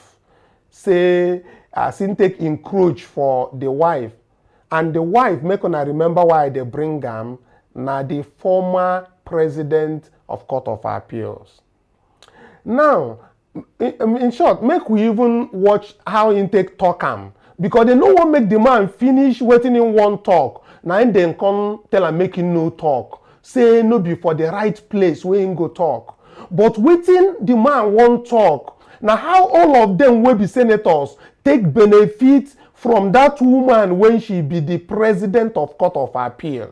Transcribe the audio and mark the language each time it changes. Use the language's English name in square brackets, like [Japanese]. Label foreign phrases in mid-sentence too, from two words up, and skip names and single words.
[Nigerian Pidgin] Say as in take encroach for the wife. And the wife, make una remember why they bring him, now the former president of Court of Appeals. Now, in short, make we even watch how intake talk him. because they no wan make the man finish wetin him wan talk. Na him dem come tell am make him no talk, say no be for the right place wey him go talk. But wetin the man wan talk na how all of them wey be senators take benefit from that woman when she be the president of Court of Appeal.